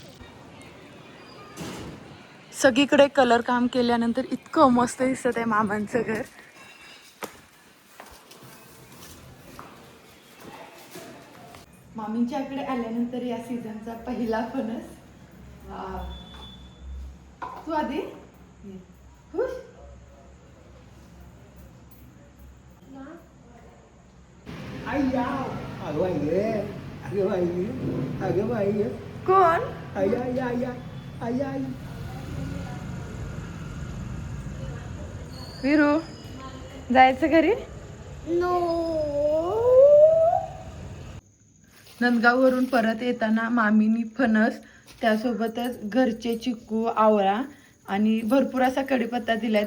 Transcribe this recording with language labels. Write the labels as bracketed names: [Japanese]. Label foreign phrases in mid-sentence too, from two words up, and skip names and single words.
[Marathi] सगळीकडे कलर काम केल्यानंतर इतकं मस्त दिसत आहे मामांचं घर. मामींच्याकडे आल्यानंतर या सीझनचा पहिला फणस. तू आधी खुश? Ayah, ayo ayah, ayo ayah, ayo ayah, कोण? ayah ayah ayah, ayah. विरू जायचं घरी? नंदगाववरून परत येताना मामीनी फणस त्यासोबतच घरचे चिकू आवळा आणि भरपूर असा कढीपत्ता दिलाय.